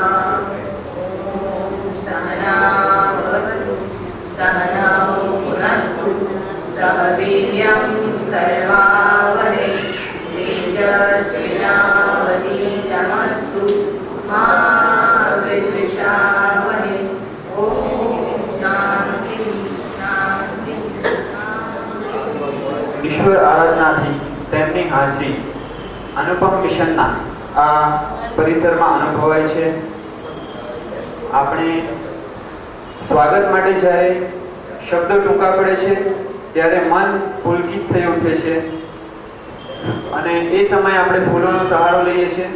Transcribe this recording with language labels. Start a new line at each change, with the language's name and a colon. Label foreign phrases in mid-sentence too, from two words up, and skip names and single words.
Sanskrit: ॐ सहनावतु सहनौ पुनन्तु सह वीर्यं कर्वावहै तेजस्विनावधीतमस्तु मा विद्विषावहै. ॐ शान्ति शान्ति
Gujarati: ઈશ્વર આરાધનાથી તેમની હાજરી અનુપમ મિશનના આ પરિસરમાં અનુભવાય છે. આપણે સ્વાગત માટે જ્યારે શબ્દો ટૂંકા પડે છે ત્યારે મન પુલકિત થઈ ઉઠે છે અને એ સમયે આપણે ફૂલોનો સહારો લઈએ છીએ.